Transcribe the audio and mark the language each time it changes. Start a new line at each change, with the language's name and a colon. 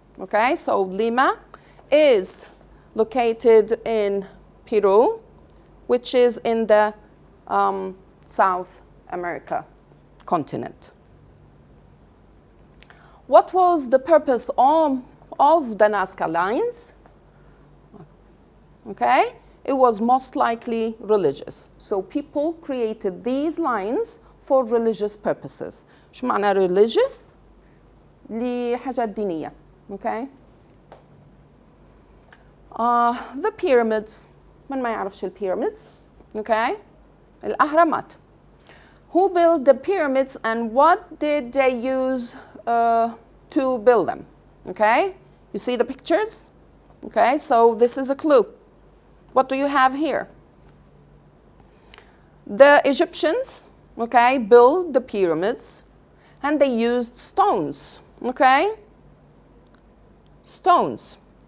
English: Okay, so Lima is located in Peru, which is in the South America continent. What was the purpose of the Nazca lines? Okay, it was most likely religious. So people created these lines for religious purposes.
Arabic: شو معنى religious؟ لحاجات دينية.
English: Okay. The pyramids.
Arabic: من ما يعرفش pyramids. Okay. الأهرامات.
English: Who built the pyramids and what did they use to build them? Okay. You see the pictures? Okay. So this is a clue. What do you have here? The Egyptians, okay, built the pyramids and they used stones, okay? Stones.